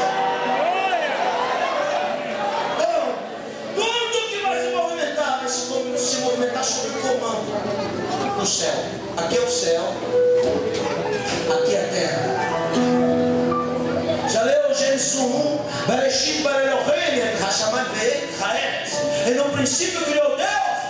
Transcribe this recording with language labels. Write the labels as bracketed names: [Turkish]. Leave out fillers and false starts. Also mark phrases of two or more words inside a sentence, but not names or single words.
[Portuguese] Então, tudo que vai se movimentar, vai se movimentar sob o comando do céu. Aqui é o céu, aqui é a terra. Já leu Gênesis 1? [Hebrew] בראשית ברא אלוהים את השמים ואת הארץ. [Portuguese] E no princípio criou Deus